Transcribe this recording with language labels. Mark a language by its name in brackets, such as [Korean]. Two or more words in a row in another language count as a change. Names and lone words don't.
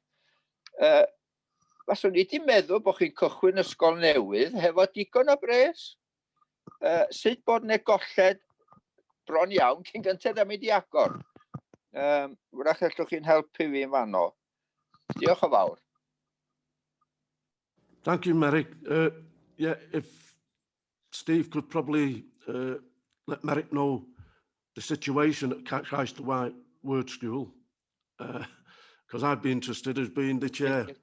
[Welsh] Faswn i wedi meddwl bod chi'n cychwyn ysgol newydd hefo digon o bres. Sut bod ne golled bron iawn cyn gyntaf am wedi agor. Wrach allwch chi'n helpu fi yn fanno. Diolch o fawr. [English] Thank you, Merrick. Yeah, if Steve could probably let Merrick know the situation at Christ the White Word School, because I'd be interested as being the chair.